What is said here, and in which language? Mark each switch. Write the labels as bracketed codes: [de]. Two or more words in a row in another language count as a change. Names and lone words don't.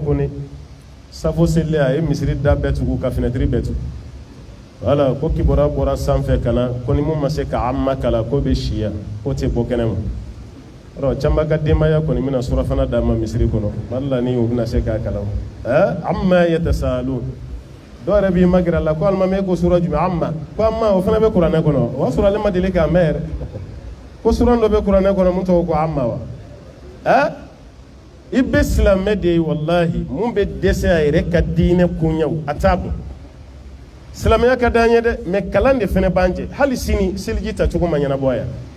[bm] ko ne safo selilen a ye misiri da bɛɛ tugu ka fenêtre bɛɛ tugu wala ko kibɔra bɔra sanfɛ ka na ko ni mun ma se ka amma kalan ko bɛ siya ko tɛ bɔ kɛnɛ ma caman ka denbaya kɔni bɛna surafana d'a ma misiri kɔnɔ wala ni o bɛna se k'a kalan amma yatasaalun dɔw yɛrɛ b'i magɛrɛ a la ko alimami ko sura jumɛn amma ko amma o fana bɛ kuranɛ kɔnɔ o y'a sɔrɔ ale ma deli k'a mɛn yɛrɛ ko sura dɔ bɛ kuranɛ kɔnɔ mun tɔgɔ ko amma wa i bɛ silamɛ de ye walahi mun bɛ dɛsɛ a yɛrɛ ka diinɛ koɲɛw a t'a dɔn silamɛya ka d'an ye dɛ mais kalan de fana b'an jɛ hali sini seliji tacogo ma ɲɛnabɔ yan